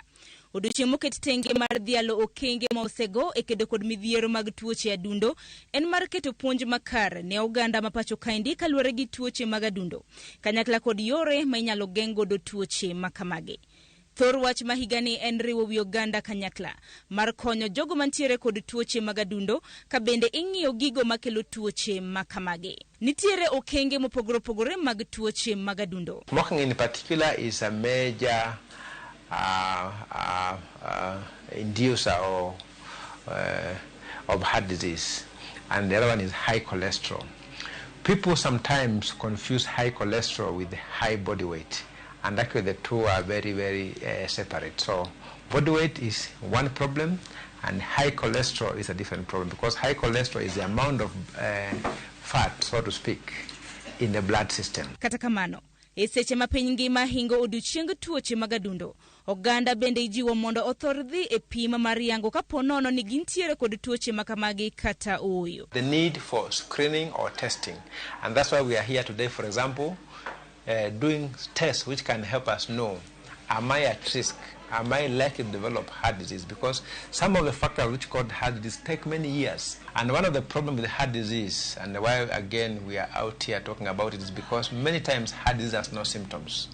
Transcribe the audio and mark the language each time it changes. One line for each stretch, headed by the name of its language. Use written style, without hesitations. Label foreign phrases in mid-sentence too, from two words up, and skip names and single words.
Luo (Kenya and Tanzania): Odiochieng' moket tenge mar dhialo okenge ma osego e kedo kod midhiero mag tuoche adundo en mar keto puonj makar ne oganda ma pacho kaendi kaluwore gi tuoche mag adundo, kanyakla kod yore ma inyalo geng' godo tuoche makamage. Thor wach ma higa ni en riwo wi oganda kanyakla mar konyo jogo mantiere kod tuoche mag adundo ka bende ing'iyo gigo makelo tuoche makamage. Nitiere okenge mopogore opogore mag tuoche mag adundo.
English: Smoking in particular is a major inducer of heart disease, and the other one is high cholesterol. People sometimes confuse high cholesterol with high body weight, and actually the two are very, very separate. So body weight is one problem and high cholesterol is a different problem, because high cholesterol is the amount of fat, so to speak, in the blood system.
Luo (Kenya and Tanzania): Kata kamano, seche ma piny ngima hingo odiochieng' tuoche mag adundo, oganda bende ijiwo mondo othor dhi e pima mar yango kapo nono ni gintiere kod tuoche makamagi kata ooyo.
English: The need for screening or testing, and that's why we are here today, for example, doing tests which can help us know, am I at risk? Am I likely to develop heart disease? Because some of the factors which cause heart disease take many years. And one of the problems with heart disease, and why again we are out here talking about it, is because many times heart disease has no symptoms.